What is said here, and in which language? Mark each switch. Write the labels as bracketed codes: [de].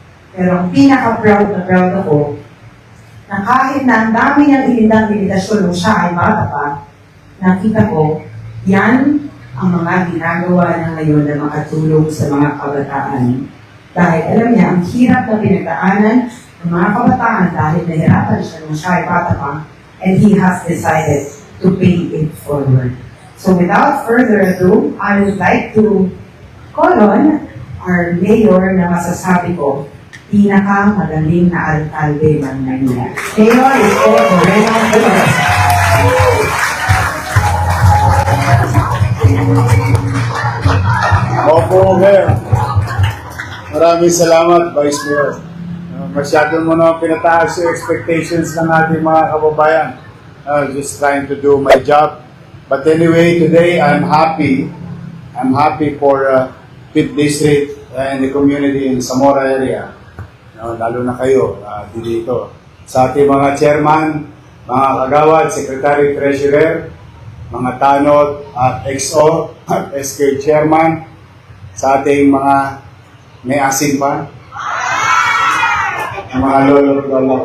[tl] Pero ang pinaka-proud na proud ako, na kahit na ang dami niyang inindang limitasyon nung siya ay bata pa, nakita ko, yan ang mga ginagawa na ngayon na makatulong sa mga kabataan. Dahil alam niya, ang hirap na pinagdaanan ng mga kabataan dahil nahirapan siya nung siya ay bata pa, [en] and he has decided to pay it forward. So without further ado, I would like to call on our mayor [tl] na masasabi ko, pinakamagaling na alkalde ng Manila. Mayor, ito, Moreno Flores. Opo, Mayor. Maraming salamat, Vice Mayor. Masyado mo na pinataas yung expectations ng ating mga kababayan. [en] Just trying to do my job. But anyway, today I'm happy. I'm happy for Fifth District and the community in Zamora area. [tl] Lalo na kayo dito. Sa ating mga chairman, mga kagawad, secretary, treasurer, mga tanod at XO at SK chairman, sa ating mga may asin pa, mga lolo ko.